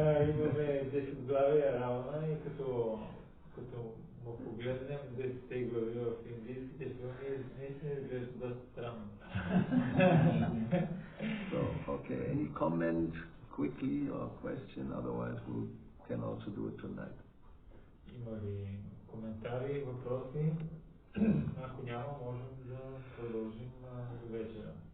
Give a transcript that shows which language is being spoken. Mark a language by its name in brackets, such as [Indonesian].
[Bulgarian] Имаме 10 глави Равана и като му погледнем 10 глави в индийските филми, наистина изглежда доста странно. [English] So, okay, any comment quickly or question? Otherwise, we can also do it tonight. [Bulgarian] Има ли коментари, въпроси? Ако няма, можем да продължим до вечера.